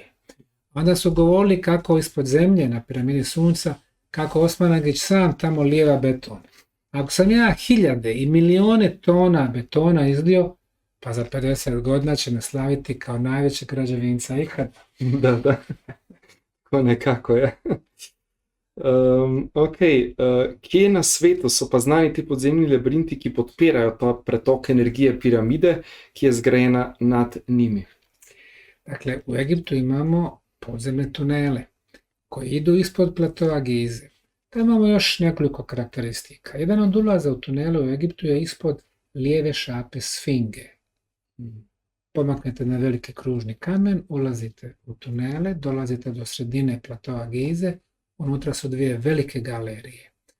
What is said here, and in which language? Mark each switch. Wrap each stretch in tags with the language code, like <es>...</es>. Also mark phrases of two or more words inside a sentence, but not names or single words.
<bs>Onda su govorili kako ispod zemlje na piramidi sunca, kako Osman Agić sam tamo lijeva beton. Ako sam ja hiljade i milijone tona betona izlio, pa za 50 godina će me slaviti kao najvećeg građevinca ikad.</bs> <sl>Da, da. Tako nekako je. Kje na svetu so pa znani ti podzemni labirinti, ki podpirajo ta pretok energije piramide, ki je zgrajena nad njimi?</sl> <bs>Dakle, u Egiptu imamo podzemne tunele koji idu ispod platoa Gize. Tamo imamo još nekoliko karakteristika. Jedan od ulaza u tunele u Egiptu je ispod lijeve šape Sfinge. Pomaknete na veliki kružni kamen, ulazite u tunele, dolazite do sredine platoa Gize, unutra su dvije velike galerije.</bs>